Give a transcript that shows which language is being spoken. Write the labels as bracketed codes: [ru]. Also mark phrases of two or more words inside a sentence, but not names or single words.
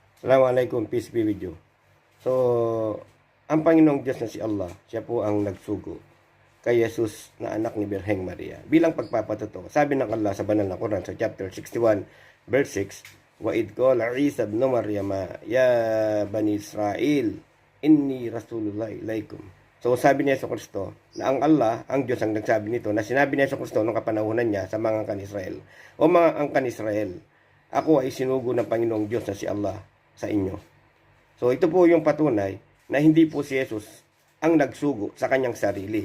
[en] Assalamualaikum, peace be with you. [tl] So, ang Panginoong Diyos na si Allah, siya po ang nagsugo kay Jesus na anak ni Birheng Maria. Bilang pagpapatuto, sabi ng Allah sa banal na Quran sa chapter 61, verse 6, [ar] وَإِذْ قَالَ عِيسَى ابْنُ مَرْيَمَ يَا بَنِي إِسْرَائِيلَ إِنِّي رَسُولُ اللَّهِ إِلَيْكُمْ. [tl] So, sabi ni Yesu Kristo na ang Allah, ang Diyos ang nagsabi nito, na sinabi ni Yesu Kristo noong kapanahunan niya sa mga angkan Israel. O mga angkan Israel, ako ay sinugo ng Panginoong Diyos na si Allah sa inyo. So, ito po yung patunay na hindi po si Jesus ang nagsugo sa kanyang sarili.